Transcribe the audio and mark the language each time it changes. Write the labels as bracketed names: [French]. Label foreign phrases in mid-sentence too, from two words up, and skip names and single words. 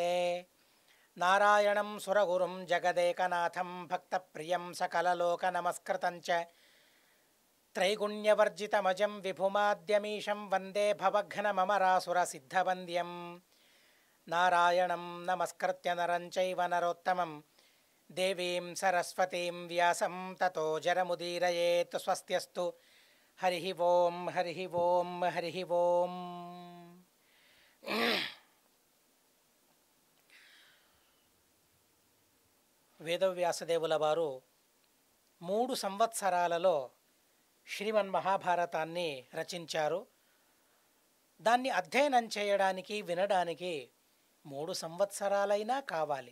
[Sanskrit] नारायणं सुरगुरुं जगदेकनाथं भक्तप्रियं सकललोकनमस्कृतं च त्रैगुण्यवर्जितमजं विभुमाद्यमीशं वन्दे भवघ्नममरासुरसिद्धवन्द्यं। नारायणं नमस्कृत्य नरं चैव नरोत्तमं देवीं सरस्वतीं व्यासं ततो जरमुदीरयेत्। स्वस्त्यस्तु हरिः ओं हरिः ओं हरिः ओं। [Telugu] వేదవ్యాసదేవుల వారు 3 సంవత్సరాలలో శ్రీమన్మహాభారతాన్ని రచించారు. దాన్ని అధ్యయనం చేయడానికి వినడానికి 3 సంవత్సరాలైనా కావాలి.